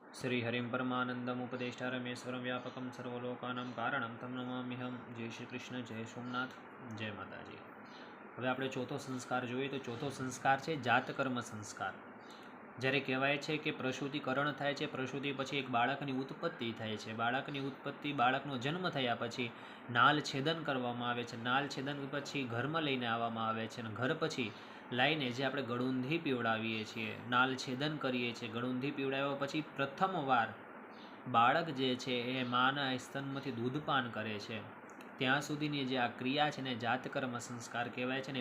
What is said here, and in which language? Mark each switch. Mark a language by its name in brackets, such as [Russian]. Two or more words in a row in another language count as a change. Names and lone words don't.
[Sanskrit] श्रीहरिं परमानंदम उपदेष्टारमेश्वरं व्यापकं सर्वलोकानां कारणं तम नमाम्यहं। जय श्री कृष्ण, जय सोमनाथ, जय माताजी। [Gujarati] હવે આપણે ચોથો સંસ્કાર જોઈએ તો ચોથો સંસ્કાર છે જાતકર્મ સંસ્કાર। જ્યારે કહેવાય છે કે પ્રસૂતિકરણ થાય છે, પ્રસૂતિ પછી એક બાળકની ઉત્પત્તિ થાય છે, બાળકની ઉત્પત્તિ, બાળકનો જન્મ થયા પછી નાલ છેદન કરવામાં આવે છે, નાલ છેદન પછી ઘરમાં લઈને આવવામાં આવે છે અને ઘર પછી લાઈને જે આપણે ગળુંધી પીવડાવીએ છીએ, નાલ છેદન કરીએ છીએ, ગળુંધી પીવડાવ્યા પછી પ્રથમવાર બાળક જે છે એ માના સ્તનમાંથી દૂધપાન કરે છે, ત્યાં સુધીની જે આ ક્રિયા છે ને જાતકર્મ સંસ્કાર કહેવાય છે ને।